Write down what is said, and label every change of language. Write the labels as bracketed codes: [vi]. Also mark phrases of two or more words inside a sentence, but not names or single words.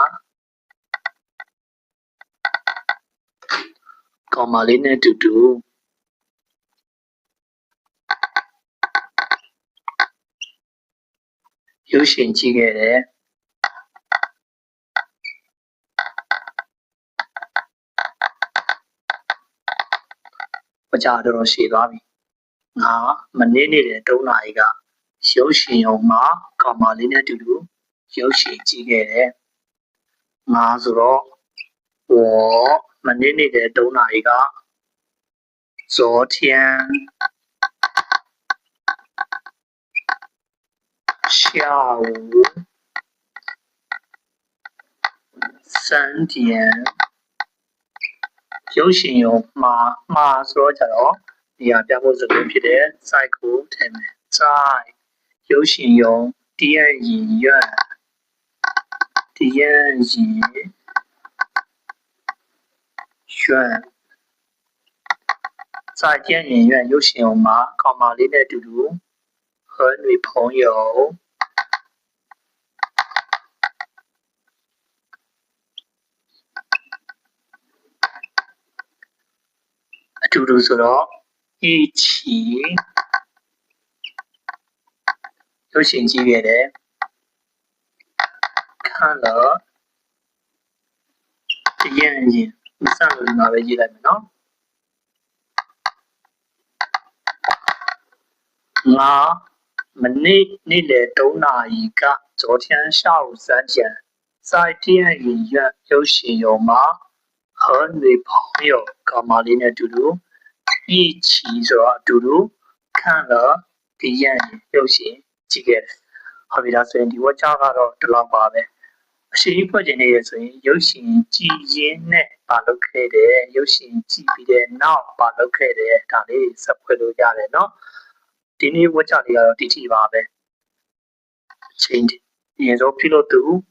[my] ကောင်မလေးနဲ့အတူတူရုပ်ရှင်ကြည့်ခဲ့တယ်ဘာကြ တော့ရှည်သွားပြီငါမနေ့နေ့လယ်3နာရီကရုပ်ရှင်ရုံမှာကောင်မလေးနဲ့အတူတူရုပ်ရှင်ကြည့်ခဲ့တယ်ငါဆိုတော့我မနေ့နေ့လယ်3နာရီက昨天 [zh] 下午3点 [my] ရုပ်ရှင်ရုံမှာဆိုတော့ကြတော့နေရာပြဖို့စကားဖြစ်တဲ့ site ကိုထည့်မယ် site ရုပ်ရှင်ရုံ电影院 [zh] 在电影院 [my] ရုပ်ရှင်ရုံမှာကောင်မလေးနဲ့အတူတူ [zh] 和女朋友 [my] အတူတူဆိုတော့一起ရုပ်ရှင်ကြည့်ခဲ့တယ် [zh] 看了电影 [my] မစလို့ဒီမှာပဲရေးလိုက်မယ်နော်ငါမနေ့နေ့လယ်3နာရီက [zh] 昨天下午3点在电影院 [my] ရုပ်ရှင်ရုံမှာ [zh] 和女朋友 [my] ကောင်မလေးနဲ့အတူတူ一起ဆိုတော့အတူတူ [zh] 看了电影 [my] ရုပ်ရှင်ကြည့်ခဲ့တယ်ဟုတ်ပြီဒါ ဆိုရင်ဒီဝါကြကတော့ဒီလောက်ပါပဲအရှိကြီးဖွဲ့ခြင်းနေရဆိုရင်ရုပ်ရှင်ကြည့်ရင်းနဲ့ပါလုပ်ခဲ့တယ်ရုပ်ရှင်ကြည့်ပြီးတဲ့နောက်ပါလုပ်ခဲ့တယ်ဒါလေးဆက်ဖွဲ့လို့ရတယ်เนาะဒီနေ့ဝါကြလေးကတော့ဒီထိပါပဲချိန်အရင်ဆုံးပြုလုပ်သူ